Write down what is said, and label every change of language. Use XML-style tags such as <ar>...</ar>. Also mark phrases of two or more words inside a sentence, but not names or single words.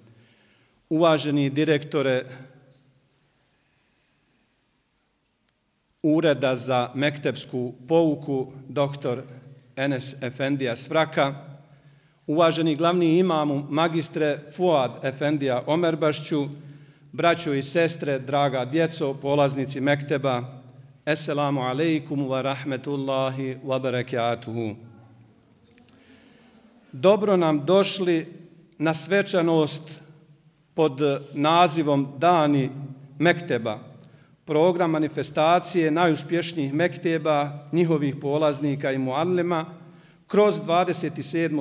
<bs>Uvaženi direktore Ureda za mektepsku pouku dr. Enes Efendija Svraka, uvaženi glavni imamu magistre Fuad Efendija Omerbašću, braćo i sestre, draga djeco, polaznici mekteba,</bs> <ar>السلام عليكم ورحمة الله وبركاته.</ar> <bs>Dobro nam došli na svečanost pod nazivom Dani mekteba, program manifestacije najuspješnijih mekteba, njihovih polaznika i muallima kroz 27.</bs>